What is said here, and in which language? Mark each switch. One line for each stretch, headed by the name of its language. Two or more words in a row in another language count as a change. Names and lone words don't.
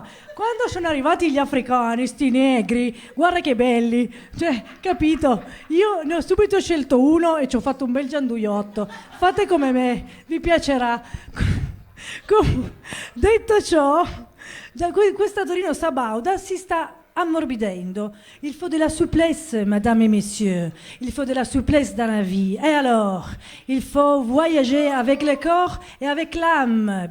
Italian: Quando sono arrivati gli africani, sti negri, guarda che belli, cioè, capito? Io ne ho subito scelto uno e ci ho fatto un bel gianduiotto. Fate come me, vi piacerà. Detto ciò, questa Torino sabauda si sta ammorbidendo.
French: Il faut de la souplesse, mesdames et messieurs. Il faut de la souplesse dans la vie. Et alors, il faut voyager avec le corps et avec l'âme.